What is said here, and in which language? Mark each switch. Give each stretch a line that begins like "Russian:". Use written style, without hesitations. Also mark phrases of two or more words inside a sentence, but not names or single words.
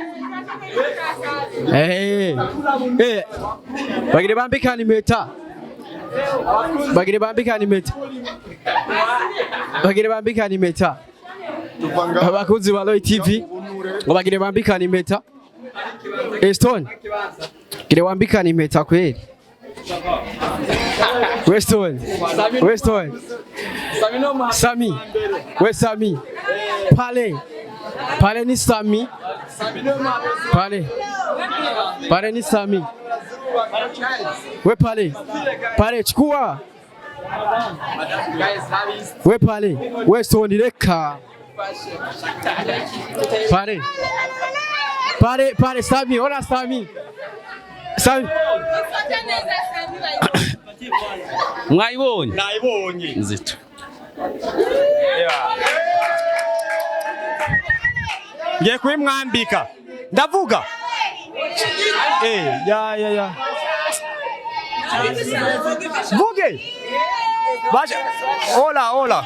Kinyarwanda: Bagire bambikana impeta, bagire bambikana impeta, bagire bambikana impeta. Abakunzi ba Loy TV ngo bagire bambikana impeta. Stone, gire wambikana impeta kweli.
Swahili: Weston, Weston, Sami, we Sami, pale ni Sami, pale ni Sami, we pale chukua, we pale, Weston reka, pale Sami, ona Sami.
Kinyarwanda: Mwayibonye? Nayibonye. Nzito. Ngiye kwimwambika. Ndavuga. Ya. Vuge. Basha. Ola.